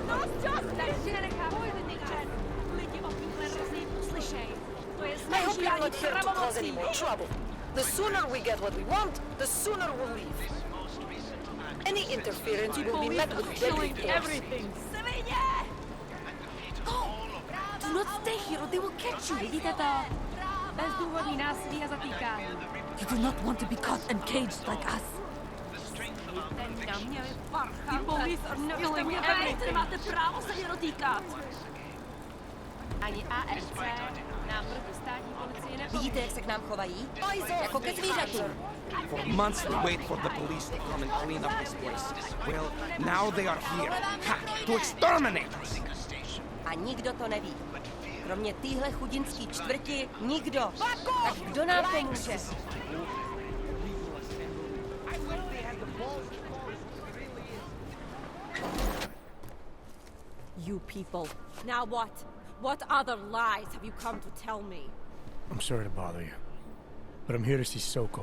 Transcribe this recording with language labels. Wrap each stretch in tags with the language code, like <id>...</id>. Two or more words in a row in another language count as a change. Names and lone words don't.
<en>Not just I hope you're not here to cause any more trouble. The sooner we get what we want, the sooner we'll leave. Any interference will be met with deadly force. Everything. Do not stay here or they will catch you.</en> <cs>Vidíte to? Bezdůvodný násilí a zatýkání.</cs> <en>You do not want to be caught and caged like us. The police are killing everything.</en> <cs>Nemáte právo se mě dotýkat. Ani ASC nám proti státní policii nepoví. Vidíte, jak se k nám chovají? Jako ke zvířatům.</cs> <en>For months we wait for the police to come and clean up this place. Well, now they are here. Ha! To exterminate us!</en> <cs>A nikdo to neví. Kromě téhle chudinský čtvrti nikdo. Tak kdo nám pomůže?</cs> <en>You people. Now what? What other lies have you come to tell me? I'm sorry to bother you, but I'm here to see Sokol.</en>